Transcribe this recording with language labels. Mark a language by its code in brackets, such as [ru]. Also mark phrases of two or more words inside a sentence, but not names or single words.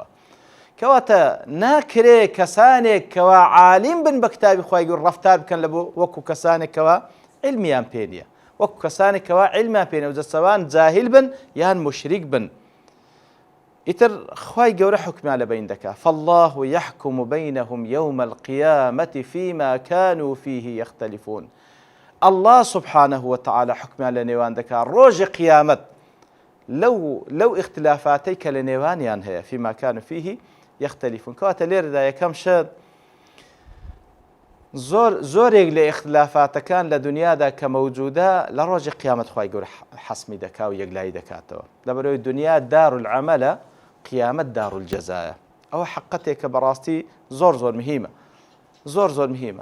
[ckb] کەواتە ناکرێ کەسانێک کەوا عالیم بن بە کتابی خوای گەورە ڕەفتار بکەن لە بۆ وەکو کەسانێکەوە عیلمیان پێ نییە، وەکو کەسانێکەوە عیلمیان پێ نییە، جەسەوان جاهیل بن یان مشریک بن. ئیتر خوای گەورە حکمیان لە بین دەکا، [ar] فالله يحكم بينهم يوم القيامة فيما كانوا فيه يختلفون. الله سبحانه وتعالى [ckb] حکمیان لە نێوان دەکا ڕۆژی قیامەت لەو اختلافاتەی کە لە نێوانیان هەیە [ar] فيما كانوا فيه يختلفون. [ckb] کەواتە لێرەدا یەکەم شت زۆرێک لە اختلافاتەکان لە دنیادا کە مەوجودە لە ڕۆژی قیامەت خوای گەورە حەسمی دەکا و یەکلایی دەکاتەوە. لەبەرەوەی دنیا دارالعەمەلە، قیامەت دارالجەزایە. ئەوە حقیقەتێک کە بەڕاستی زۆر مهمە، زۆر مهمە.